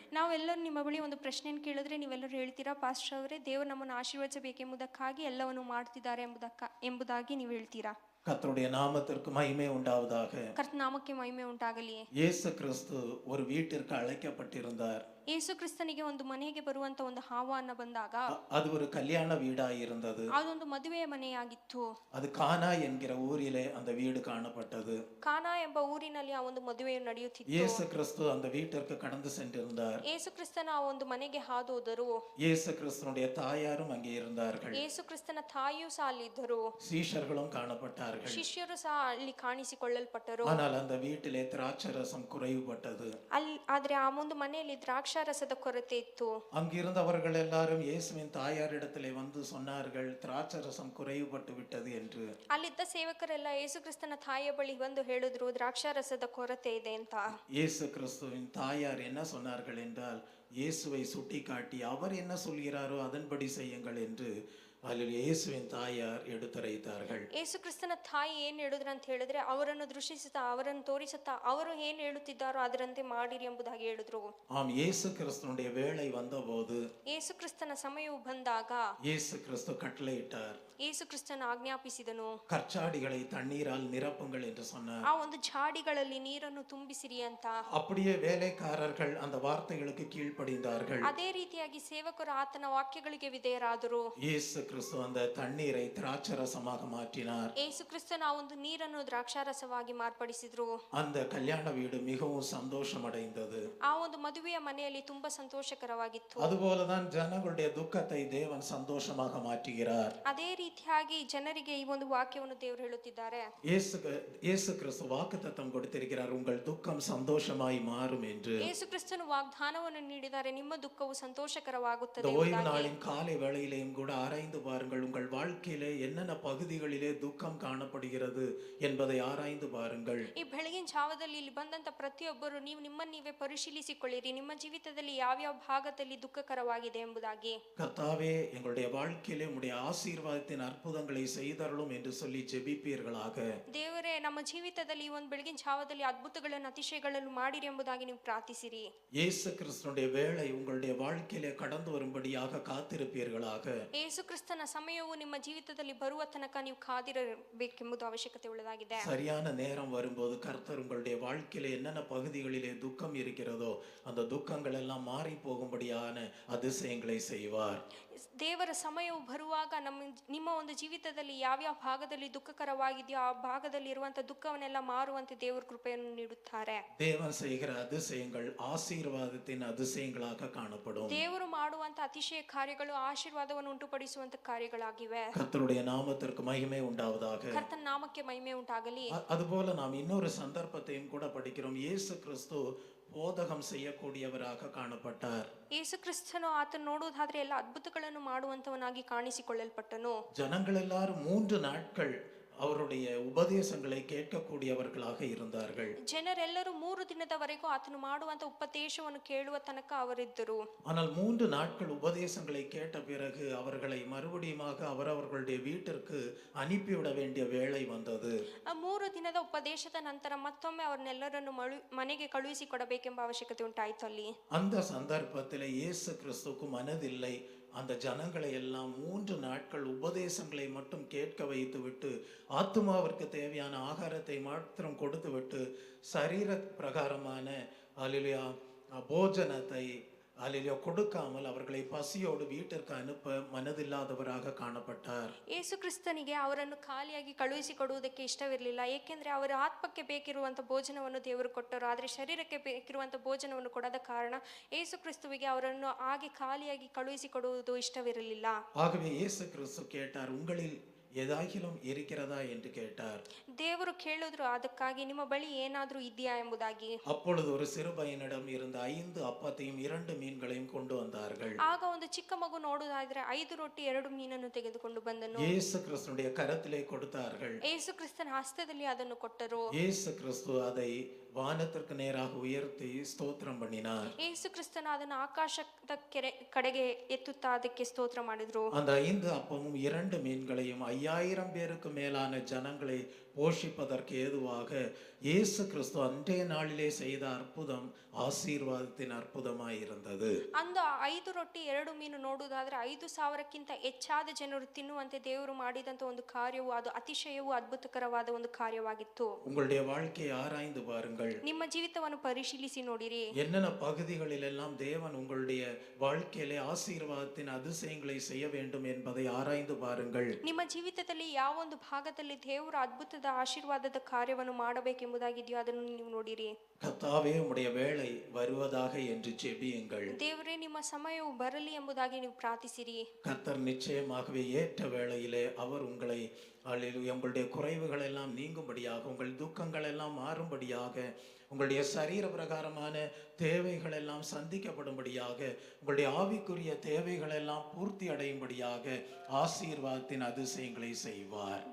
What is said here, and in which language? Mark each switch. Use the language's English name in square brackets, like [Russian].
[Kannada] ನಾವೆಲ್ಲರೂ ನಿಮ್ಮ ಬಳಿ ಒಂದು ಪ್ರಶ್ನೆಯನ್ನು ಕೇಳಿದ್ರೆ ನೀವೆಲ್ಲರೂ ಹೇಳ್ತೀರಾ, ಪಾಸ್ಟರ್ ಅವರೇ, ದೇವರು ನಮ್ಮನ್ನು ಆಶೀರ್ವದಿಸಬೇಕೆಂಬುದಕ್ಕಾಗಿ ಎಲ್ಲವನ್ನು ಮಾಡ್ತಿದ್ದಾರೆ ಎಂಬುದಾಗಿ ನೀವು ಹೇಳ್ತೀರಾ. [Tamil] கர்த்தருடைய நாமத்திற்கு மகிமை உண்டாவதாக. [Kannada] ಕರ್ತನ ನಾಮಕ್ಕೆ ಮಹಿಮೆ ಉಂಟಾಗಲಿ. [Tamil] இயேசு கிறிஸ்து ஒரு வீட்டிற்கு அழைக்கப்பட்டிருந்தார். [Kannada] ಯೇಸು ಕ್ರಿಸ್ತನಿಗೆ ಒಂದು ಮನೆಗೆ ಬರುವಂತ ಒಂದು ಆಹ್ವಾನ ಬಂದಾಗ, [Tamil] அது ஒரு கல்யாண வீடாய் இருந்தது. [Kannada] ಅದೊಂದು ಮದುವೆಯ ಮನೆಯಾಗಿತ್ತು. [Tamil] அது கானா என்கிற ஊரிலே அந்த வீடு காணப்பட்டது. [Kannada] ಕಾನಾ ಎಂಬ ಊರಿನಲ್ಲಿ ಆ ಒಂದು ಮದುವೆಯು ನಡೆಯುತ್ತಿತ್ತು. [Tamil] இயேசு கிறிஸ்து அந்த வீட்டிற்கு கடந்து சென்றிருந்தார். [Kannada] ಯೇಸು ಕ್ರಿಸ್ತನ ಆ ಒಂದು ಮನೆಗೆ ಹಾದು ಹೋದರು. [Tamil] இயேசு கிறிஸ்துனுடைய தாயாரும் அங்கே இருந்தார்கள். [Kannada] ಯೇಸು ಕ್ರಿಸ್ತನ ತಾಯಿಯೂ ಸಹ ಅಲ್ಲಿದ್ದರು. [Tamil] சீஷர்களும் காணப்பட்டார்கள். [Kannada] ಶಿಷ್ಯರು ಸಹ ಅಲ್ಲಿ ಕಾಣಿಸಿಕೊಳ್ಳಲ್ಪಟ್ಟರು. [Tamil] ஆனால் அந்த வீட்டிலே திராட்சரசம் குறைவுபட்டது. [Kannada] ಆದ್ರೆ ಆ ಒಂದು ಮನೆಯಲ್ಲಿ ದ್ರಾಕ್ಷಾರಸದ ಕೊರತೆ ಇತ್ತು. [Tamil] அங்கிருந்தவர்கள் எல்லாரும் இயேசுவின் தாயாரிடத்திலே வந்து சொன்னார்கள், திராட்சரசம் குறைவுபட்டு விட்டது என்று. [Kannada] ಅಲ್ಲಿದ್ದ ಸೇವಕರೆಲ್ಲ ಯೇಸು ಕ್ರಿಸ್ತನ ತಾಯಿಯ ಬಳಿ ಬಂದು ಹೇಳಿದ್ರು, ದ್ರಾಕ್ಷಾರಸದ ಕೊರತೆ ಇದೆ ಅಂತ. [Tamil] இயேசு கிறிஸ்துவின் தாயார் என்ன சொன்னார்கள் என்றால், இயேசுவை சுட்டி காட்டி அவர் என்ன சொல்கிறாரோ அதன்படி செய்யுங்கள் என்று இயேசுவின் தாயார் எடுத்துரைத்தார்கள். [Kannada] ಯೇಸು ಕ್ರಿಸ್ತನ ತಾಯಿ ಏನ್ ಹೇಳಿದ್ರು ಅಂತ ಹೇಳಿದ್ರೆ, ಅವರನ್ನು ದೃಷ್ಟಿಸುತ್ತಾ, ಅವರನ್ನು ತೋರಿಸುತ್ತಾ, ಅವರು ಏನ್ ಹೇಳುತ್ತಿದ್ದಾರೋ ಅದರಂತೆ ಮಾಡಿರಿ ಎಂಬುದಾಗಿ ಹೇಳಿದ್ರು. [Tamil] ஆம், இயேசு கிறிஸ்துவினுடைய வேளை வந்தபோது, [Kannada] ಯೇಸು ಕ್ರಿಸ್ತನ ಸಮಯವು ಬಂದಾಗ, [Tamil] இயேசு கிறிஸ்து கட்டளையிட்டார். [Kannada] ಯೇಸು ಕ್ರಿಸ್ತನ ಆಜ್ಞಾಪಿಸಿದನು, [Tamil] கற்சாடிகளை தண்ணீரால் நிரப்புங்கள் என்று சொன்னார். [Kannada] ಆ ಒಂದು ಜಾಡಿಗಳಲ್ಲಿ ನೀರನ್ನು ತುಂಬಿಸಿರಿ ಅಂತ. [Tamil] அப்படியே வேலைக்காரர்கள் அந்த வார்த்தைகளுக்கு கீழ்ப்படிந்தார்கள். [Kannada] ಅದೇ ರೀತಿಯಾಗಿ ಸೇವಕರು ಆತನ ವಾಕ್ಯಗಳಿಗೆ ವಿಧೇಯರಾದರು. [Tamil] இயேசு கிறிஸ்து அந்த தண்ணீரை திராட்சரசமாக மாற்றினார். [Kannada] ಯೇಸು ಕ್ರಿಸ್ತನು ಆ ಒಂದು ನೀರನ್ನು ದ್ರಾಕ್ಷಾರಸವಾಗಿ ಮಾರ್ಪಡಿಸಿದ್ರು. [Tamil] அந்த கல்யாண வீடு மிகவும் சந்தோஷம் அடைந்தது. [Kannada] ಆ ಒಂದು ಮದುವೆಯ ಮನೆಯಲ್ಲಿ ತುಂಬಾ ಸಂತೋಷಕರವಾಗಿತ್ತು. [Tamil] அதுபோலதான் ஜனங்களுடைய துக்கத்தை தேவன் சந்தோஷமாக மாற்றுகிறார். [Kannada] ಅದೇ ರೀತಿಯಾಗಿ ಜನರಿಗೆ ಈ ಒಂದು ವಾಕ್ಯವನ್ನು ದೇವರು ಹೇಳುತ್ತಿದ್ದಾರೆ. [Tamil] இயேசு கிறிஸ்து வாக்குத்தத்தம் கொடுத்திருக்கிறார், உங்கள் துக்கம் சந்தோஷமாய் மாறும் என்று. [Kannada] ಯೇಸು ಕ್ರಿಸ್ತನು ವಾಗ್ದಾನವನ್ನು ನೀಡಿದ್ದಾರೆ, ನಿಮ್ಮ ದುಃಖವು ಸಂತೋಷಕರವಾಗುತ್ತದೆ. [Tamil] இந்த ஓய்வு நாளின் காலை வேளையிலேயும் கூட ஆராய்ந்து பாருங்கள், உங்கள் வாழ்க்கையிலே என்னென்ன பகுதிகளிலே துக்கம் காணப்படுகிறது என்பதை ஆராய்ந்து பாருங்கள். [Kannada] ಈ ಬೆಳಗಿನ ಜಾವದಲ್ಲಿ ಇಲ್ಲಿ ಬಂದಂತ ಪ್ರತಿಯೊಬ್ಬರು ನೀವು ನಿಮ್ಮನ್ನು ನೀವೇ ಪರಿಶೀಲಿಸಿಕೊಳ್ಳಿರಿ, ನಿಮ್ಮ ಜೀವಿತದಲ್ಲಿ ಯಾವ್ಯಾವ ಭಾಗದಲ್ಲಿ ದುಃಖಕರವಾಗಿದೆ ಎಂಬುದಾಗಿ. [Tamil] கர்த்தாவே, எங்களுடைய வாழ்க்கையிலே உம்முடைய ஆசீர்வாதத்தின் அற்புதங்களை செய்தருளும் என்று சொல்லி ஜெபிப்பீர்களாக. [Kannada] ದೇವರೇ, ನಮ್ಮ ಜೀವಿತದಲ್ಲಿ ಈ ಒಂದು ಬೆಳಗಿನ ಜಾವದಲ್ಲಿ ಅದ್ಭುತಗಳನ್ನು ಅತಿಶಯಗಳನ್ನು ಮಾಡಿರಿ ಎಂಬುದಾಗಿ ನೀವು ಪ್ರಾರ್ಥಿಸಿರಿ. [Tamil] இயேசு கிறிஸ்துவினுடைய வேளை உங்களுடைய வாழ்க்கையிலே கடந்து வரும்படியாக காத்திருப்பீர்களாக. [Kannada] ಯೇಸು ಕ್ರಿಸ್ತನ ಸಮಯವು ನಿಮ್ಮ ಜೀವಿತದಲ್ಲಿ ಬರುವ ತನಕ ನೀವು ಕಾದಿರಬೇಕೆಂಬುದು ಅವಶ್ಯಕತೆ ಉಳ್ಳದಾಗಿದೆ. [Tamil] சரியான நேரம் வரும்போது கர்த்தர் உங்களுடைய வாழ்க்கையிலே என்னென்ன பகுதிகளிலே துக்கம் இருக்கிறதோ அந்த துக்கங்கள் எல்லாம் மாறி போகும்படியான அதிசயங்களை செய்வார். [Kannada] ದೇವರ ಸಮಯವು ಬರುವಾಗ ನಿಮ್ಮ ಒಂದು ಜೀವಿತದಲ್ಲಿ ಯಾವ್ಯಾವ ಭಾಗದಲ್ಲಿ ದುಃಖಕರವಾಗಿದೆಯೋ ಆ ಭಾಗದಲ್ಲಿ ಇರುವಂತಹ ದುಃಖವನ್ನೆಲ್ಲ ಮಾರುವಂತೆ ದೇವರ ಕೃಪೆಯನ್ನು ನೀಡುತ್ತಾರೆ. [Tamil] தேவன் செய்கிற அதிசயங்கள் ஆசீர்வாதத்தின் அதிசயங்களாக காணப்படும். [Kannada] ದೇವರು ಮಾಡುವಂತ ಅತಿಶಯ ಕಾರ್ಯಗಳು ಆಶೀರ್ವಾದವನ್ನು ಉಂಟುಪಡಿಸುವಂತ ಕಾರ್ಯಗಳಾಗಿವೆ. [Tamil] கர்த்தருடைய நாமத்திற்கு மகிமை உண்டாவதாக. [Kannada] ಕರ್ತನ ನಾಮಕ್ಕೆ ಮಹಿಮೆ ಉಂಟಾಗಲಿ. [Tamil] அதுபோல நாம் இன்னொரு சந்தர்ப்பத்தையும் கூட படிக்கிறோம். இயேசு கிறிஸ்து போதகம் செய்யக்கூடியவராக காணப்பட்டார். [Kannada] ಯೇಸು ಕ್ರಿಸ್ತನು ಆತನು ನೋಡುವುದಾದ್ರೆ ಎಲ್ಲ ಅದ್ಭುತಗಳನ್ನು ಮಾಡುವಂತವನಾಗಿ ಕಾಣಿಸಿಕೊಳ್ಳಲ್ಪಟ್ಟನು. [Tamil] ஜனங்கள் எல்லாரும் 3 நாட்கள் அவருடைய உபதேசங்களை கேட்கக்கூடியவர்களாக இருந்தார்கள். [Kannada] ಜನರೆಲ್ಲರೂ 3 ದಿನದವರೆಗೂ ಆತನು ಮಾಡುವಂತ ಉಪದೇಶವನ್ನು ಕೇಳುವ ತನಕ ಅವರಿದ್ದರು. [Tamil] ஆனால் 3 நாட்கள் உபதேசங்களை கேட்ட பிறகு அவர்களை மறுபடியுமாக அவரவர்களுடைய வீட்டிற்கு அனுப்பிவிட வேண்டிய வேளை வந்தது. [Kannada] 3 ದಿನದ ಉಪದೇಶದ ನಂತರ ಮತ್ತೊಮ್ಮೆ ಅವರನ್ನೆಲ್ಲರನ್ನು ಮನೆಗೆ ಕಳುಹಿಸಿ ಕೊಡಬೇಕೆಂಬ ಅವಶ್ಯಕತೆ ಉಂಟಾಯಿತು. ಅಲ್ಲಿ [Tamil] அந்த சந்தர்ப்பத்தில் இயேசு கிறிஸ்துவுக்கு மனதில்லை அந்த ஜனங்களை எல்லாம் 3 நாட்கள் உபதேசங்களை மட்டும் கேட்க வைத்து விட்டு ஆத்துமாவிற்கு தேவையான ஆகாரத்தை மாத்திரம் கொடுத்து விட்டு சரீர பிரகாரமான அல்லேலூயா போஜனத்தை அல்லேலூயா கொடுக்காமல் அவர்களை பசியோடு வீட்டிற்கு அனுப்ப மனதில்லாதவராக காணப்பட்டார். [Kannada] ಯೇಸು ಕ್ರಿಸ್ತನಿಗೆ ಅವರನ್ನು ಖಾಲಿಯಾಗಿ ಕಳುಹಿಸಿ ಕೊಡುವುದಕ್ಕೆ ಇಷ್ಟವಿರಲಿಲ್ಲ. ಏಕೆಂದ್ರೆ ಅವರ ಆತ್ಮಕ್ಕೆ ಬೇಕಿರುವಂತ ಭೋಜನವನ್ನು ದೇವರು ಕೊಟ್ಟರು, ಆದರೆ ಶರೀರಕ್ಕೆ ಬೇಕಿರುವಂತ ಭೋಜನವನ್ನು ಕೊಡದ ಕಾರಣ ಯೇಸು ಕ್ರಿಸ್ತುವಿಗೆ ಅವರನ್ನು ಹಾಗೆ ಖಾಲಿಯಾಗಿ ಕಳುಹಿಸಿ ಕೊಡುವುದು ಇಷ್ಟವಿರಲಿಲ್ಲ. [Tamil] ஆகவே இயேசு கிறிஸ்து கேட்டார், உங்களில் ஏதாகிலும் இருக்கிறதா என்று கேட்டார். [Kannada] ದೇವರು ಕೇಳಿದ್ರು ಅದಕ್ಕಾಗಿ, ನಿಮ್ಮ ಬಳಿ ಏನಾದರೂ ಇದೆಯಾ ಎಂಬುದಾಗಿ. [Tamil] அப்பொழுது ஒரு சிறு பையனிடம் இருந்த 5 அப்பத்தையும் 2 மீன்களையும் கொண்டு வந்தார்கள். [Kannada] ಆಗ ಒಂದು ಚಿಕ್ಕ ಮಗು ನೋಡುವುದಾದ್ರೆ 5 ರೊಟ್ಟಿ 2 ಮೀನನ್ನು ತೆಗೆದುಕೊಂಡು ಬಂದನು. [Tamil] இயேசு கிறிஸ்துவினுடைய கரத்திலே கொடுத்தார்கள். [Kannada] ಯೇಸು ಕ್ರಿಸ್ತನ ಹಸ್ತದಲ್ಲಿ ಅದನ್ನು ಕೊಟ್ಟರು. [Tamil] இயேசு கிறிஸ்து அதை வானத்திற்கு நேராக உயர்த்தி ஸ்தோத்திரம் பண்ணினார். [Kannada] ಯೇಸು ಕ್ರಿಸ್ತನ ಅದನ್ನು ಆಕಾಶದ ಕಡೆಗೆ ಎತ್ತುತ್ತಾ ಅದಕ್ಕೆ ಸ್ತೋತ್ರ ಮಾಡಿದ್ರು. [Tamil] அந்த 5 அப்பமும் 2 மீன்களையும் 5000 பேருக்கு மேலான ஜனங்களை போஷிப்பதற்கு ஏதுவாக இயேசு கிறிஸ்து அன்றைய நாளிலே செய்த அற்புதம் ஆசீர்வாதத்தின் அற்புதமாய் இருந்தது. [Kannada] ಅಂದ 5 ರೊಟ್ಟಿ 2 ಮೀನು ನೋಡುವುದಾದ್ರೆ 5,000ಕ್ಕಿಂತ ಹೆಚ್ಚಾದ ಜನರು ತಿನ್ನುವಂತೆ ದೇವರು ಮಾಡಿದಂತ ಒಂದು ಕಾರ್ಯವು ಅದು ಅತಿಶಯವೂ ಅದ್ಭುತಕರವಾದ ಒಂದು ಕಾರ್ಯವಾಗಿತ್ತು. [Tamil] உங்களுடைய வாழ்க்கையை ஆராய்ந்து பாருங்கள். [Kannada] ನಿಮ್ಮ ಜೀವಿತವನ್ನು ಪರಿಶೀಲಿಸಿ ನೋಡಿರಿ. [Tamil] என்னென்ன பகுதிகளில் எல்லாம் தேவன் உங்களுடைய வாழ்க்கையிலே ஆசீர்வாதத்தின் அதிசயங்களை செய்ய வேண்டும் என்பதை ஆராய்ந்து பாருங்கள். [Kannada] ನಿಮ್ಮ ಜೀವಿತದಲ್ಲಿ ಯಾವ ಒಂದು ಭಾಗದಲ್ಲಿ ದೇವರು ಅದ್ಭುತದ ಆಶೀರ್ವಾದದ ಕಾರ್ಯವನ್ನು ಮಾಡಬೇಕೆಂಬುದಾಗಿದೆಯೋ ಅದನ್ನು ನೀವು ನೋಡಿರಿ. [Tamil] கர்த்தாவே, உம்முடைய வேளை வருவதாக என்று ஜெபியுங்கள். [Kannada] ದೇವರೇ, ನಿಮ್ಮ ಸಮಯವು ಬರಲಿ ಎಂಬುದಾಗಿ ನೀವು ಪ್ರಾರ್ಥಿಸಿರಿ. [Tamil] கர்த்தர் நிச்சயமாகவே ஏற்ற வேளையிலே அவர் உங்களை அல்லேலூயா உங்களுடைய குறைவுகள் எல்லாம் நீங்கும்படியாக, உங்கள் துக்கங்கள் எல்லாம் மாறும்படியாக, உங்களுடைய சரீர பிரகாரமான தேவைகள் எல்லாம் சந்திக்கப்படும்படியாக, உங்களுடைய ஆவிக்குரிய தேவைகள் எல்லாம் பூர்த்தி அடையும்படியாக ஆசீர்வாதத்தின் அதிசயங்களை செய்வார்.